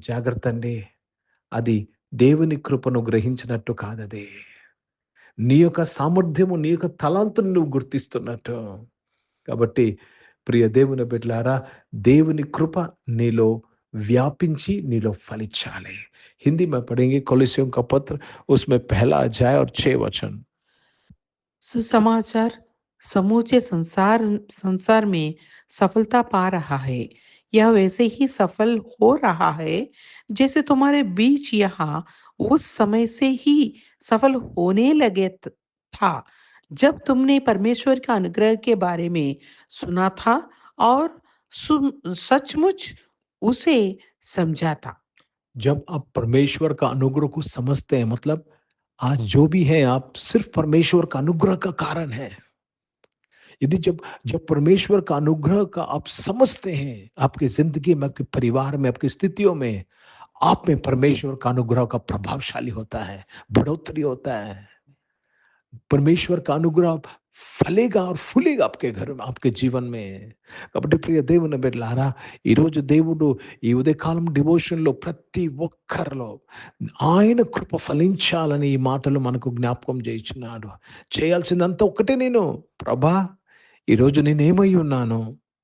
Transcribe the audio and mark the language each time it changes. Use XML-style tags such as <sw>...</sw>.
<te>జాగ్రత్త అండి, అది దేవుని కృపను గ్రహించినట్టు కాదది. నీ యొక్క సామర్థ్యము, నీ యొక్క తలాంతును నువ్వు గుర్తిస్తున్నట్టు. కాబట్టి ప్రియ దేవుని బిడ్డలారా, దేవుని కృప నీలో వ్यापिंची नीलो फलिंचाले।</te> <hi>हिंदी में पढ़ेंगे कोलोसियों का पत्र, उसमें पहला अध्याय और 6 वचन। सुसमाचार समूचे संसार में सफलता पा रहा है। यह वैसे ही सफल हो रहा है जैसे तुम्हारे बीच यहाँ उस समय से ही सफल होने लगे था जब तुमने परमेश्वर का अनुग्रह के बारे में सुना था और सचमुच उसे समझा था। जब आप परमेश्वर का अनुग्रह को समझते हैं, मतलब आज जो भी है आप सिर्फ परमेश्वर का अनुग्रह का कारण है। यदि जब जब परमेश्वर का अनुग्रह का आप समझते हैं, आपकी जिंदगी में, आपके परिवार में, आपकी स्थितियों में, आप में परमेश्वर का अनुग्रह का प्रभावशाली होता है, बढ़ोतरी होता है। परमेश्वर का अनुग्रह फलेगा और फूलेगा आपके घर में, आपके జీవన్ में.</hi> <te>కాబట్టి ప్రియ దేవుని బిడ్డలారా, ఈరోజు దేవుడు ఈ ఉదయకాలం డివోషన్‌లో ప్రతి ఒక్కరిలో ఆయన కృప ఫలించాలని ఈ మాటలు మనకు జ్ఞాపకం చేయుచున్నాడు. చేయాల్సిందంతా ఒక్కటే, నేను ప్రభా ఈరోజు నేనేమై ఉన్నాను?</te>